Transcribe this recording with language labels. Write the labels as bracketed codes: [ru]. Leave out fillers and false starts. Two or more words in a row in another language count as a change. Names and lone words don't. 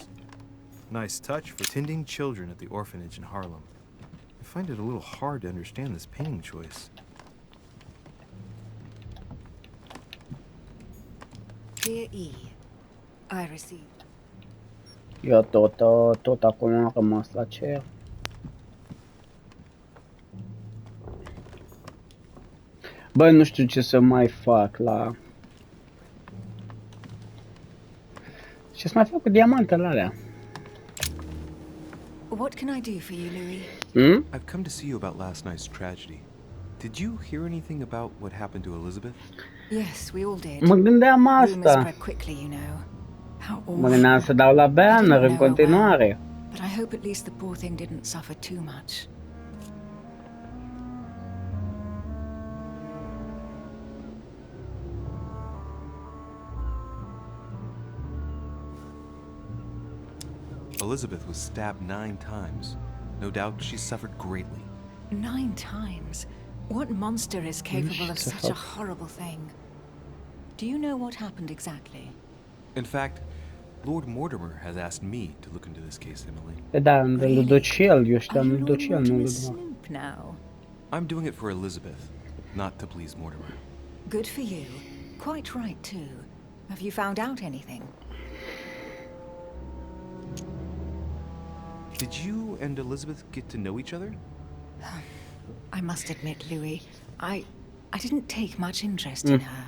[en] Nice touch for tending children at the orphanage in Harlem. I find it a little hard to understand this painting choice. Dear E, I received. [ro] Eu tot acum am rămas la cer. Bă, nu știu ce să mai fac la... Ce să mai fac cu diamantele alea? [en] What can I do for you, Louis? I've come to see you about last night's tragedy. Did you hear anything about what happened to Elizabeth? Yes, we all did. [ro] Mă gândeam [en] Rumors [ro] asta. [en] spread quickly, you know. How awful. [ro] Mă gândeam să dau la banner în continuare. [en] But I hope at least the poor thing didn't suffer too much. Elizabeth was stabbed 9 times. No doubt she suffered greatly. 9 times? What monster is capable of such a horrible thing? Do you know what happened exactly? In fact, Lord Mortimer has asked me to look into this case, Emily. [ro] Da, îl duc și el, eu știam, [en] Are [ro] îl [en] you [ro] duc și el, [en] Lord [ro] nu îl [en] Mortimer's [ro] duc. [en] snoop now? I'm doing it for Elizabeth, not to please Mortimer. Good for you. Quite right, too. Have you found out anything? Did you and Elizabeth get to know each other? I must admit, Louis, I didn't take much interest in her.